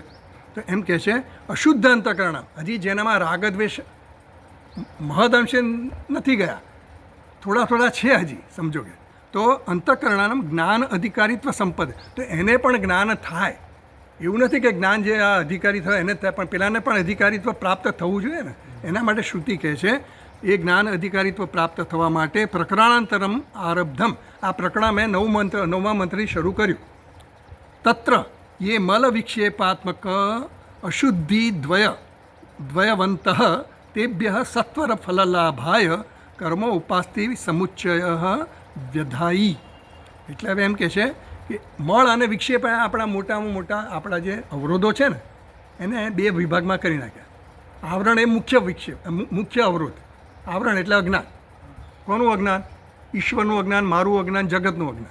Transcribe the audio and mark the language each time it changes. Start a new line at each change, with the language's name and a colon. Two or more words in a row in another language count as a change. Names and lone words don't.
Gujarati: તો એમ કહે છે અશુદ્ધ અંતઃકરણ, હજી જેનામાં રાગદ્વેષ મહદઅંશે નથી ગયા, થોડા થોડા છે હજી, સમજો કે, તો અંતઃકરણનું જ્ઞાન અધિકારિત્વ સંપદ, તો એને પણ જ્ઞાન થાય. એવું નથી કે જ્ઞાન જે આ અધિકારી થાય એને થાય, પણ પેલાને પણ અધિકારિત્વ પ્રાપ્ત થવું જોઈએ ને. એના માટે શ્રુતિ કહે છે એ જ્ઞાન અધિકારિત્વ પ્રાપ્ત થવા માટે
Sanskrit: પ્રકરણાંતરમ આરબ્ધમ,
Gujarati: આ પ્રકરણ મેં 9મા મંત્રથી શરૂ કર્યું.
Sanskrit: તત્ર ये मल विक्षेपात्मक अशुद्धि द्वयवंत तेभ्यः सत्वर फललाभाय कर्म उपास्ति समुच्चय व्यधायी.
Gujarati: એટલે હવે એમ કહે છે કે મળ અને વિક્ષેપ આપણા મોટામાં મોટા આપણા જે અવરોધો છે ને એને 2 વિભાગમાં કરી નાખ્યા. આવરણ એ મુખ્ય વિક્ષેપ, મુખ્ય અવરોધ. આવરણ એટલે અજ્ઞાન. કોનું અજ્ઞાન? ઈશ્વરનું અજ્ઞાન, મારું અજ્ઞાન, જગતનું અજ્ઞાન.